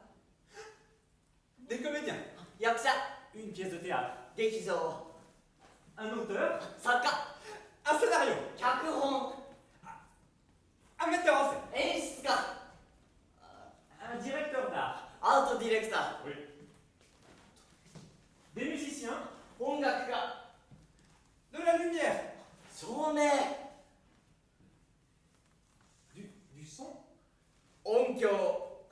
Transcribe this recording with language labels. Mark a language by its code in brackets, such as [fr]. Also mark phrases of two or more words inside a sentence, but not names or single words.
[fr] Des comédiens. [ja] 役者、 [fr] Une pièce de théâtre. [ja] 劇場、 [fr] Un auteur. [ja] 作家、 [fr] Un scénario. [ja] 脚本、 [fr] Un metteur en scène. [ja] 演出家、 [fr] Un directeur d'art. [ja] アートディレクター、 [fr] Oui. Des musiciens. [ja] 音楽家、 [fr] De la lumière. [ja] 照明、 [fr] Du son. [ja] 音響、